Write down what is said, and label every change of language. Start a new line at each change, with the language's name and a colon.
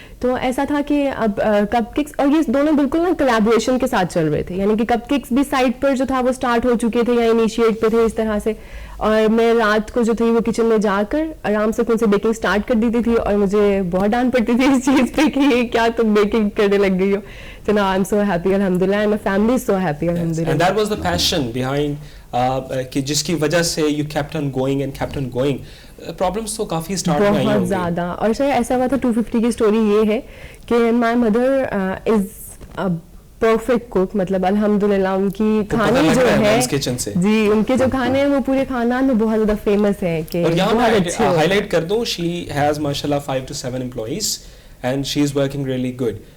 Urdu: تو ایسا تھا کہ اب کپ کیکس اور یہ دونوں بالکل نا کولیبوریشن کے ساتھ چل رہے تھے, یعنی کہ کپ کیکس بھی سائٹ پر جو تھا وہ اسٹارٹ ہو چکے تھے یا انیشیٹ پہ تھے اس طرح سے, اور میں رات کو جو تھی وہ کچن میں جا کر آرام سے ان سے بیکنگ اسٹارٹ کر دیتی تھی, اور مجھے بہت ڈانٹ پڑتی تھی اس چیز پہ کہ یہ کیا تم بیکنگ کرنے لگ گئی ہو.
English: So now I'm so happy alhamdulillah, and my family is so happy alhamdulillah. And that was the passion behind
Urdu: کہ جس کی وجہ سے
English: you kept on going and kept on going.
Urdu: Problems تو کافی اسٹارٹ میں آئی ہوں بہت زیادہ. اور سر ایسا ہوا تھا 250 کی اسٹوری یہ ہے کہ
English: my mother is perfect cook,
Urdu: مطلب الحمدللہ ان کی کھانے جو ہے جی ان کے جو کھانے ہیں وہ پورے خاندان میں بہت زیادہ فیمس ہے. کہ اور یہاں میں ہائی لائٹ کر دوں,
English: She has ماشاءاللہ 5 to 7 employees and she is working really good.